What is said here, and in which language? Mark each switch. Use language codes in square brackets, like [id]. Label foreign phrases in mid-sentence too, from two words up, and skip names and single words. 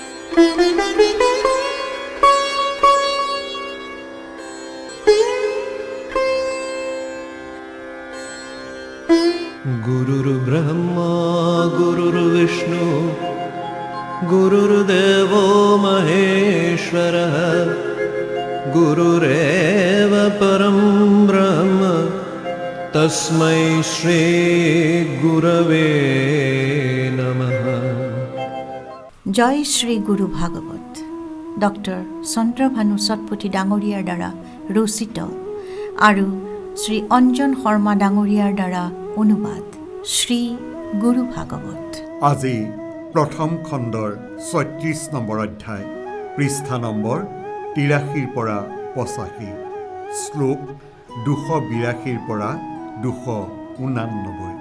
[sa] गुरुर्ब्रह्मा गुरुर्विष्णु गुरुर्देवो महेश्वरः गुरुरेव परं ब्रह्म तस्मै श्री गुरवे नमः। [as] জয় শ্ৰী গুৰু ভাগৱত ডক্টৰ চন্দ্ৰভানু সতপথী ডাঙৰীয়াৰ দ্বাৰা ৰচিত আৰু শ্ৰী অঞ্জন শৰ্মা ডাঙৰীয়াৰ দ্বাৰা অনুবাদ শ্ৰী গুৰু ভাগৱত। আজি প্ৰথম খণ্ডৰ ৩৬ নম্বৰ অধ্যায়, পৃষ্ঠা নম্বৰ ৮৩ পৰা ৮৫, শ্লোক ২৮২ পৰা ২৮৯।